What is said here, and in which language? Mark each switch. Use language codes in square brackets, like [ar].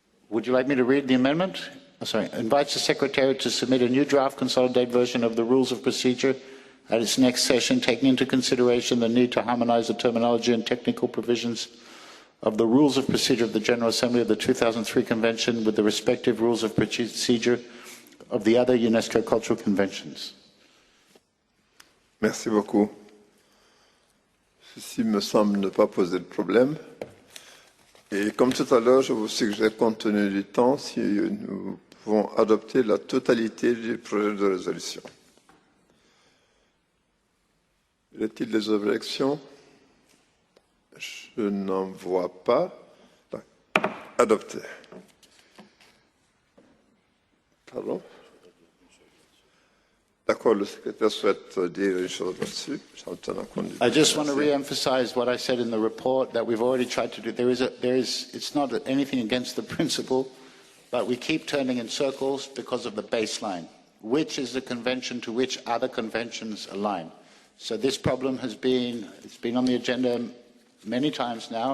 [en] Would you like me to read the amendment? Oh, sorry. Invites the Secretary to submit a new draft consolidated version of the Rules of Procedure at its next session, taking into consideration the need to harmonize the terminology and technical provisions of the Rules of Procedure of the General Assembly of the 2003 Convention with the respective Rules of Procedure of the other UNESCO cultural conventions. [fr] Merci beaucoup. Ceci me semble ne pas poser de problème. Et comme tout à l'heure, je vous suggère, compte tenu du temps, si nous pouvons adopter la totalité du projet de résolution. Y a-t-il des objections? Je n'en vois pas. Adopté. Pardon? D'accord, le secrétaire souhaite dire une chose là-dessus. [en] I just want to re-emphasize what I said in the report, that we've already tried to do. It's not anything against the principle, but we keep turning in circles because of the baseline. Which is the convention to which other conventions align? So this problem it's been on the agenda many times now.